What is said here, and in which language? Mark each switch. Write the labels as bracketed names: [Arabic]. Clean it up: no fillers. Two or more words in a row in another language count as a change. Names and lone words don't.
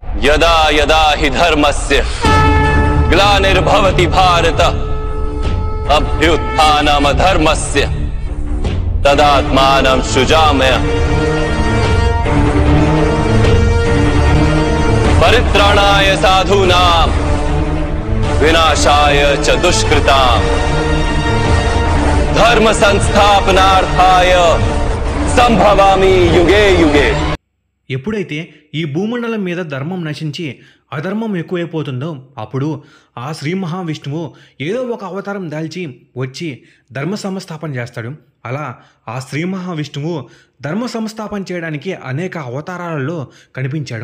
[Sanskrit] यदा यदा हि धर्मस्य ग्लानिर्भवति भारत अभ्युत्थानमधर्मस्य तदात्मानं सृजाम्य परित्राणाय साधूनां विनाशाय च दुष्कृतां धर्म संस्थापनार्थाय संभवामि युगे युगे। [Telugu] ఎప్పుడైతే ఈ భూమండలం మీద ధర్మం నశించి అధర్మం ఎక్కువైపోతుందో అప్పుడు ఆ శ్రీ మహావిష్ణువు ఏదో ఒక అవతారం దాల్చి వచ్చి ధర్మ సంస్థాపన చేస్తాడు. అలా ఆ శ్రీ మహావిష్ణువు ధర్మ సంస్థాపన చేయడానికి అనేక అవతారాలలో కనిపించాడు.